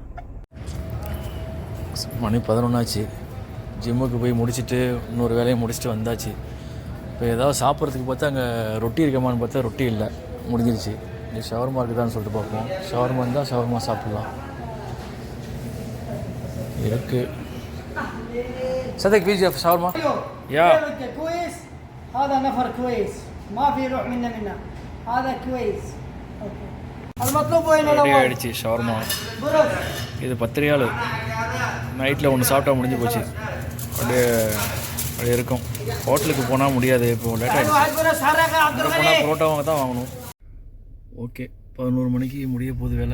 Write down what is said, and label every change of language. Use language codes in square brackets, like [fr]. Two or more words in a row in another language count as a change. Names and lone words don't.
[ta] மணி 11 ஆச்சு. ஜிம்முக்கு போய் முடிச்சுட்டு இன்னொரு வேலையை முடிச்சுட்டு வந்தாச்சு. இப்போ ஏதாவது சாப்பிட்றதுக்கு பார்த்தா அங்கே ரொட்டி இருக்கமான்னு பார்த்தா ரொட்டி இல்லை, முடிஞ்சிருச்சு. இது ஷவர்மா இருக்குதான்னு சொல்லிட்டு பார்ப்போம். ஷவர்மா இருந்தால் ஷவர்மா சாப்பிட்லாம். இருக்கு. [ar] صدق بيجي في شاورما؟ يا كويس. هذا نفر كويس ما في روح منا هذا كويس. اوكي المطلوب وين الاول؟ [ta] ஆயிடுச்சு ஷவர்மா. இது 10 ரியால். நைட்டில் ஒன்று சாப்பிட்டா முடிஞ்சு போச்சு. அப்படியே இருக்கும். ஹோட்டலுக்கு போனால் முடியாது. இப்போ லேட்டாக போனால் புரோட்டாவாக தான் வாங்கணும். ஓகே, 11 மணிக்கு முடிய போகுது வேலை.